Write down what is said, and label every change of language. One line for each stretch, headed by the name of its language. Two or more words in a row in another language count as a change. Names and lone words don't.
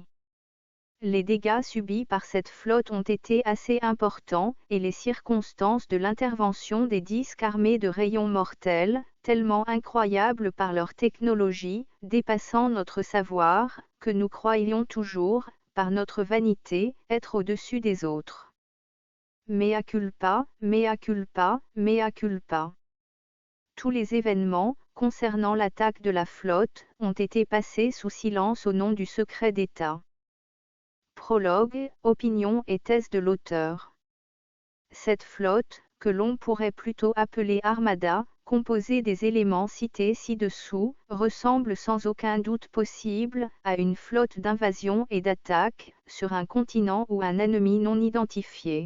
French: Les dégâts subis par cette flotte ont été assez importants, et les circonstances de l'intervention des disques armés de rayons mortels, tellement incroyables par leur technologie, dépassant notre savoir, que nous croyions toujours, par notre vanité, être au-dessus des autres.
Latin: Mea culpa, mea culpa, mea culpa.
French: Tous les événements, concernant l'attaque de la flotte, ont été passés sous silence au nom du secret d'État. Prologue, opinion et thèse de l'auteur. Cette flotte, que l'on pourrait plutôt appeler armada, composée des éléments cités ci-dessous, ressemble sans aucun doute possible à une flotte d'invasion et d'attaque, sur un continent ou un ennemi non identifié.